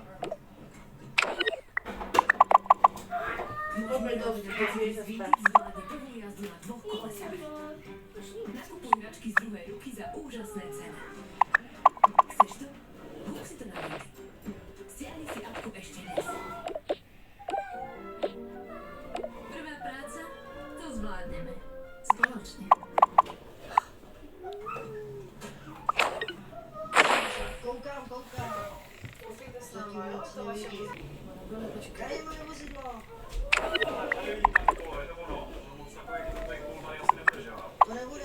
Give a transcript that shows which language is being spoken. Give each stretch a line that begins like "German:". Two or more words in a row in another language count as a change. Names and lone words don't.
Slovak: Nakupuj hračky z druhej ruky za úžasné ceny. Chceš to? Kúp si to na net. Stiahni si apku ešte dnes. Prvá práca? To zvládneme. Spoločne.
Czech: Koukám. Koupíte s náma, jo? To vaše Tady je moje vozidlo. To nebude.